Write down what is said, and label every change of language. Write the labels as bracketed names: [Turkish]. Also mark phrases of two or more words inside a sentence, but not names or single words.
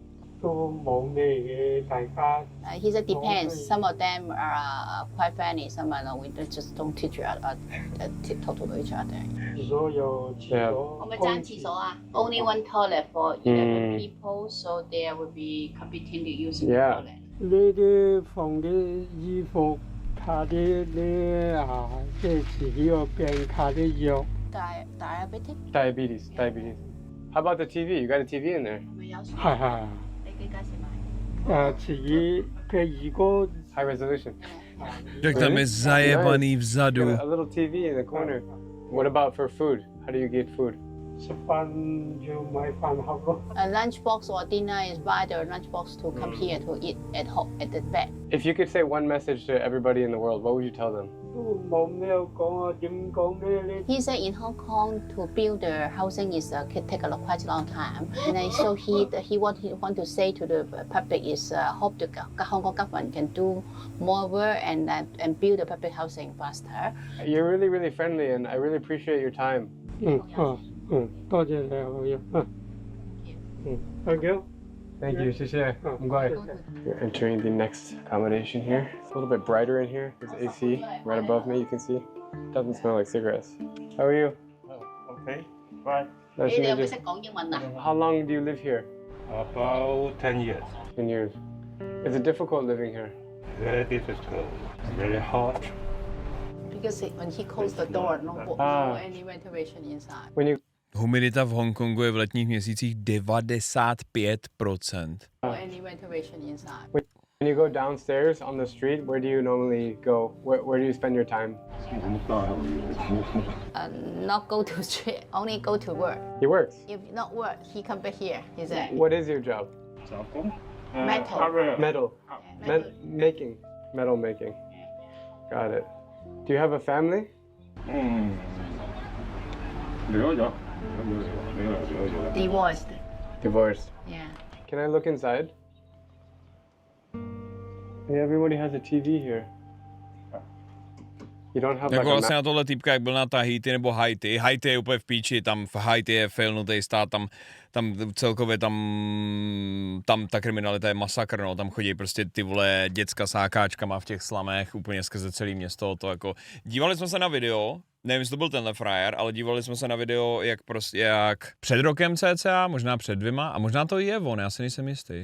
[English] He said depends. Some of them are quite friendly. Some are not. We just don't talk to each other. Yeah. Only one toilet for 11 people, so there will be competing to using the Yeah. toilet. [Cantonese] 你啲放啲衣服，卡啲你即係自己個病卡啲藥。 [English] Diabetic. Diabetes. How about the TV? You got a TV in there? [Cantonese] 係。你幾價錢買？自己嘅如果 [English] High resolution. [Czech] Jak tam je zajebaný vzadu. [English] A little TV in the corner. What about for food? How do you get food? [Cantonese] 食飯要買飯盒咯。 [English] A lunchbox or dinner is buy the lunchbox to come here to eat at home at the bed. If you could say one message to everybody in the world, what would you tell them? [Cantonese] 都冇咩講啊，點講咩咧？ [English] He said in Hong Kong to build the housing is can take quite a long time, and then, so he want to say to the public is hope the Hong Kong government can do more work and build the public housing faster. You're really, really friendly, and I really appreciate your time. [Cantonese] 多謝你好嘢。 [English] Thank you. Thank you, [Cantonese] 謝謝。唔該。 [English] You're entering the next accommodation here. It's a little bit brighter in here. There's AC right above me, you can see. Doesn't smell like cigarettes. How are you? Okay, bye. Nice to meet you. How long do you live here? About 10 years. 10 years. Is it difficult living here? Very difficult, very hot. Because when he closed the door, no any ventilation inside. When you [Czech] Humidita v Hongkongu je v letních měsících 95%. [English] Any ventilation inside. When you go downstairs on the street, where do you normally go? Where do you spend your time? Not go to street, only go to work. He works. If not work, he come back here. He said. What is your job? Metal. Making. Metal making. Got it. Do you have a family? Divorced. Divorced. Yeah. Can I look inside? Hey, everybody has a TV here. You don't have [Czech] Jako [English] like [Czech] vlastně na tohle týpka, jak byl na Tahiti nebo Haiti. Haiti je úplně v píči, tam v Haiti je failnutý stát, tam celkově tam ta kriminalita je masakr, no, tam chodí prostě ty vole děcka s hákáčkama v těch slamech, úplně skrze celé město, to jako, dívali jsme se na video, nevím, jestli to byl tenhle frajer, ale dívali jsme se na video, jak před rokem cca, možná před 2, a možná to je on, já si nejsem jistý.